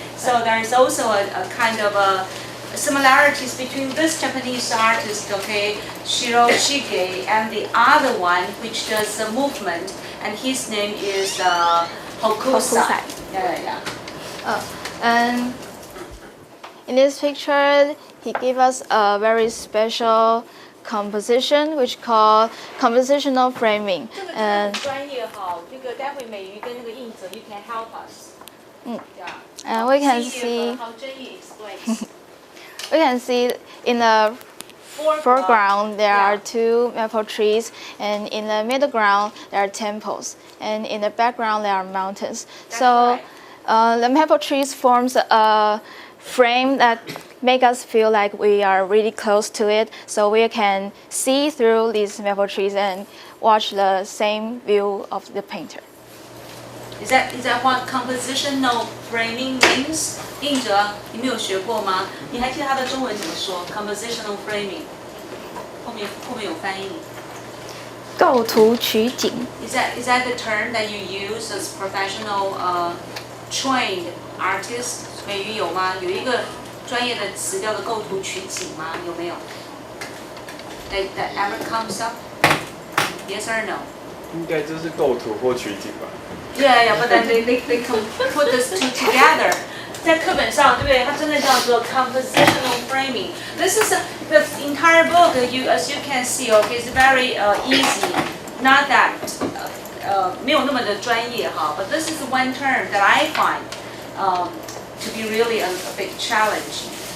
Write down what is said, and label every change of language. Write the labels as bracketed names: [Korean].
[English] So there is also a kind of similarities between this Japanese artist, okay, Shiroshige, and the other one which does the movement, and his name is Hokusai. Yeah. And in this picture, he gave us a very special composition, which called compositional framing. And [Chinese] 专业哈，这个待会美瑜跟那个应泽 [English] you can help us. And we can see how Zhenyi explains. we can see in the foreground there are two maple trees, and in the middle ground there are temples, and in the background there are mountains. So the maple trees forms a frame that make us feel like we are really close to it, so we can see through these maple trees and watch the same view of the painter. Is that what compositional framing means? [Chinese] 应哲，你没有学过吗？你还记得它的中文怎么说 ？Compositional framing 后面有翻译。构图取景。 [English] Is that the term that you use as professional trained artists? [Chinese] 美瑜有吗？有一个专业的词叫做构图取景吗？有没有 [English] ？That ever comes up? Yes or no? [Chinese] 应该就是构图或取景吧。 [English] Yeah, but then they put this two together. [Chinese] 在课本上，对不对？它真的叫做 compositional framing. [English] This is the entire book. As you can see, okay, it's very easy. Not that [Chinese] 没有那么的专业哈。 [English] But this is one term that I find to be really a big challenge.